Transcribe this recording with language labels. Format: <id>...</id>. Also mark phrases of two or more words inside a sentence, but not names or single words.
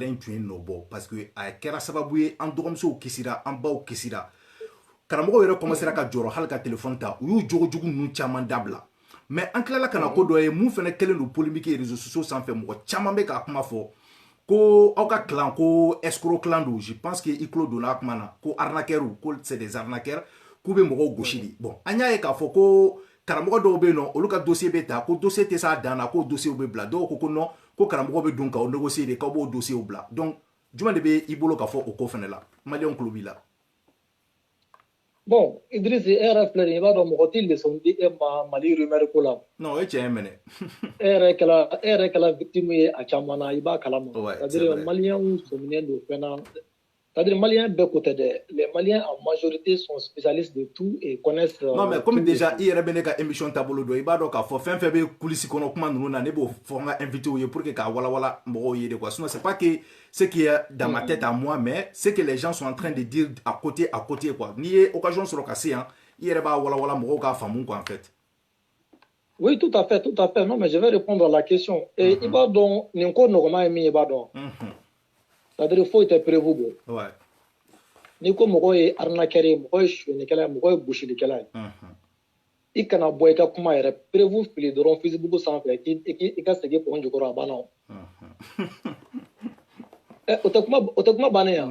<bm>in tun ye nɔ bɔ parce que a kɛra sababu ye an dɔgɔmusow kisira an baw kisira karamɔgɔw yɛrɛ commencera ka jɔrɔ hali ka téléphone ta u y'u jogojugu ninnu caman dabila mais an tilala ka na ko dɔ ye mun fɛnɛ kɛlen don polémique ye</bm> <fr>réseaux sociaux</fr> <bm>sanfɛ mɔgɔ caman bɛ k'a kuma fɔ ko aw ka clan ko escroc clan don</bm> <fr>je pense que</fr> <bm>i tulo donna a kuma na ko arnaqueurs ko</bm> <fr>c'est des arnaqueurs</fr> <bm>k'u bɛ mɔgɔw gosi de bon an y'a ye k'a fɔ ko karamɔgɔ dɔw bɛ yen nɔ olu ka dossier bɛ ta ko dossier tɛ s'a dan na k'o dossier bɛ bila dɔw ko non ko karamɔgɔ bɛ don k'aw négocier de k'aw b'o dossier bila donc jumɛn de bɛ i bolo ka fɔ o ko fɛnɛ la maliyɛnw tulo b'i la. bon Idriss e yɛrɛ filɛ nin ye i b'a dɔn mɔgɔ tɛ leçon di e ma Mali rumeur ko la non o ye tiɲɛ ye mɛnɛ e yɛrɛ kɛla victime ye a caman na i b'a kalama c'est-à-dire maliyɛnw sɔminen don fɛn na c'est-à-dire maliyɛn bɛɛ ko tɛ dɛ</bm> <fr>les Maliens en majorité sont spécialistes de tout et connaissent non mais comme déjà</fr> <bm>i yɛrɛ bɛ ne ka émission taabolo dɔn i b'a dɔn k'a fɔ fɛn fɛn bɛ coulisses kɔnɔ kuma ninnu na ne b'o fɔ n ka invité ye</bm> <fr>pour que</fr> <bm>k'a walawala mɔgɔw ye</bm> <fr>de quoi sinon c'est pas que ce qui est dans ma tête à moi mais ce que les gens sont en train de dire à côté quoi</fr> <bm>n'i ye occasion sɔrɔ ka se yan i yɛrɛ b'a walawala mɔgɔw k'a faamu</bm> <fr>quoi en fait. Oui, tout à fait. Non, mais je vais répondre à la question. Et il va donc,</fr> <bm>nin ko nɔgɔma ye min ye i b'a dɔn.</bm> <fr>C'est-à-dire</fr> <bm>foyi tɛ prévu bɔ.</bm> <fr>Ouais.</fr> <bm>N'i ko mɔgɔ ye arnaqueur ye, mɔgɔ ye sonyɛlikɛla ye, mɔgɔ ye gosilikɛla ye. I kana bɔ i ka kuma yɛrɛ prévu fili dɔrɔn Facebook sanfɛ i ka segin pɔn jukɔrɔ a banna o. O tɛ kuma bannen yan.</bm>